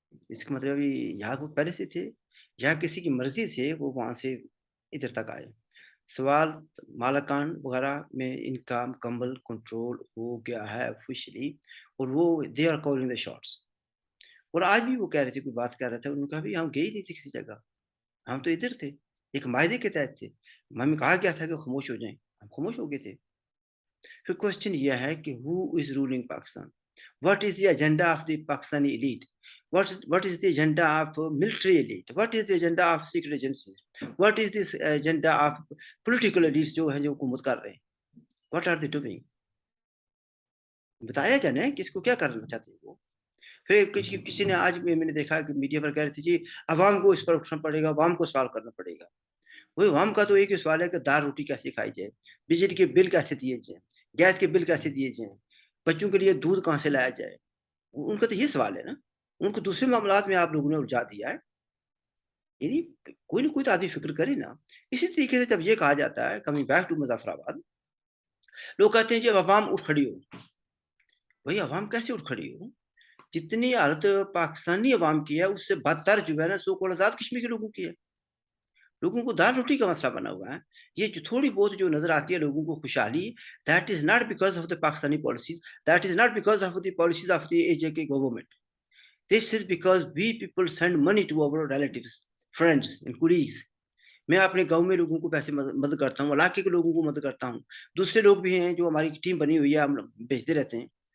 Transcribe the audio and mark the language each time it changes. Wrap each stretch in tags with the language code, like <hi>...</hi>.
<ur>اس کا مطلب یہاں وہ پہلے سے تھے یا کسی کی مرضی سے وہ وہاں سے ادھر تک آئے؟ سوال مالکان وغیرہ میں ان کا مکمل کنٹرول ہو گیا ہے آفیشلی اور وہ</ur> <en>They are calling the shots.</en> <ur>اور آج بھی وہ کہہ رہے تھے، کوئی بات کر رہا تھا، انہوں نے کہا بھی ہم گئے ہی نہیں تھے کسی جگہ، ہم تو ادھر تھے، ایک معاہدے کے تحت تھے، ہمیں کہا گیا تھا کہ خاموش ہو جائیں، ہم خاموش ہو گئے تھے۔ پھر کوشچن یہ ہے کہ</ur> <en>who is ruling Pakistan? What is the agenda of the Pakistani elite? What is the agenda of military elite? What is the agenda of secret agencies? What is this agenda of political elites</en> <ur>جو ہیں جو حکومت کر رہے ہیں؟</ur> <en>What are they doing?</en> <ur>بتایا جانا ہے کہ اس کو کیا کرنا چاہتے ہیں وہ۔ پھر کسی نے آج میں نے دیکھا کہ میڈیا پر کہہ رہی تھی جی عوام کو اس پر اٹھنا پڑے گا، عوام کو سوال کرنا پڑے گا۔ وہی عوام کا تو ایک ہی سوال ہے کہ دال روٹی کیسے کھائی جائے، بجلی کے بل کیسے دیے جائیں، گیس کے بل کیسے دیے جائیں، بچوں کے لیے دودھ کہاں سے لایا جائے۔ ان کا تو یہ سوال ہے نا، ان کو دوسرے معاملات میں آپ لوگوں نے الجھا دیا ہے۔ یعنی کوئی نہ کوئی تو آدمی فکر کرے نا۔ اسی طریقے سے جب یہ کہا جاتا ہے</ur> <en>coming back to Muzaffarabad,</en> <ur>لوگ کہتے ہیں جب عوام اٹھ کھڑی ہو، وہی عوام کیسے اٹھ کھڑی ہو؟ جتنی حالت پاکستانی عوام کی ہے اس سے بدتر جو ہے نا سو کال آزاد کشمیر کے لوگوں کی ہے۔ لوگوں کو دال روٹی کا مسئلہ بنا ہوا ہے. یہ جو تھوڑی بہت جو نظر آتی ہے لوگوں کو خوشحالی,</ur> <en>That is not because of the Pakistani policies, that is not because of the policies of the AJK government. This is because we people send money to our relatives, friends and colleagues.</en> <ur>میں اپنے گاؤں میں لوگوں کو پیسے مدد کرتا ہوں, علاقے کے لوگوں کو مدد کرتا ہوں, دوسرے لوگ بھی ہیں جو ہماری ٹیم بنی ہوئی ہے, ہم بھیجتے رہتے ہیں.</ur>